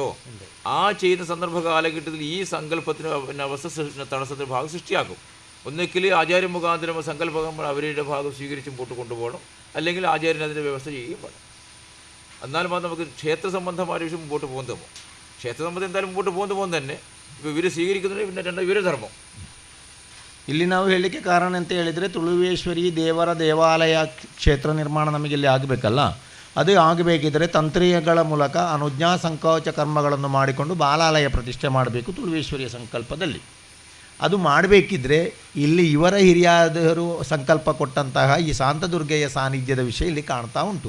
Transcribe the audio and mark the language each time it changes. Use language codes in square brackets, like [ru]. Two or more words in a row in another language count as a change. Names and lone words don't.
[ml] ആ ചെയ്യുന്ന സന്ദർഭ കാലഘട്ടത്തിൽ ഈ സങ്കല്പത്തിന് അവസ്ഥ തടസ്സത്തിൻ്റെ ഭാഗം സൃഷ്ടിയാക്കും. ഒന്നിക്കൽ ആചാര്യ മുഖാന്തരം സങ്കല്പം അവരുടെ ഭാഗം സ്വീകരിച്ച് മുമ്പോട്ട് കൊണ്ടുപോകണം, അല്ലെങ്കിൽ ആചാര്യൻ അതിൻ്റെ വ്യവസ്ഥ ചെയ്യുകയും വേണം. എന്നാലും മാത്രം നമുക്ക് ക്ഷേത്ര സംബന്ധമായ വിഷയം മുമ്പോട്ട് പോകുന്നതോ. ക്ഷേത്ര സംബന്ധം എന്തായാലും മുമ്പോട്ട് പോകുന്ന തന്നെ ഇപ്പോൾ ഇവർ സ്വീകരിക്കുന്നത് പിന്നെ ഇവരുടെ ധർമ്മം. [kn] ಇಲ್ಲಿ ನಾವು ಹೇಳಲಿಕ್ಕೆ ಕಾರಣ ಅಂತ ಹೇಳಿದರೆ, ತುಳುವೇಶ್ವರಿ ದೇವರ ದೇವಾಲಯ ಕ್ಷೇತ್ರ ನಿರ್ಮಾಣ ನಮಗೆ ಇಲ್ಲಿ ಆಗಬೇಕಲ್ಲ. ಅದು ಆಗಬೇಕಿದ್ದರೆ ತಂತ್ರಿಗಳ ಮೂಲಕ ಅನುಜ್ಞಾ ಸಂಕೋಚ ಕರ್ಮಗಳನ್ನು ಮಾಡಿಕೊಂಡು ಬಾಲಾಲಯ ಪ್ರತಿಷ್ಠೆ ಮಾಡಬೇಕು ತುಳುವೇಶ್ವರಿಯ ಸಂಕಲ್ಪದಲ್ಲಿ. ಅದು ಮಾಡಬೇಕಿದ್ರೆ ಇಲ್ಲಿ ಇವರ ಹಿರಿಯರು ಸಂಕಲ್ಪ ಕೊಟ್ಟಂತಹ ಈ ಶಾಂತದುರ್ಗೆಯ ಸಾನ್ನಿಧ್ಯದ ವಿಷಯ ಇಲ್ಲಿ ಕಾಣ್ತಾ ಉಂಟು.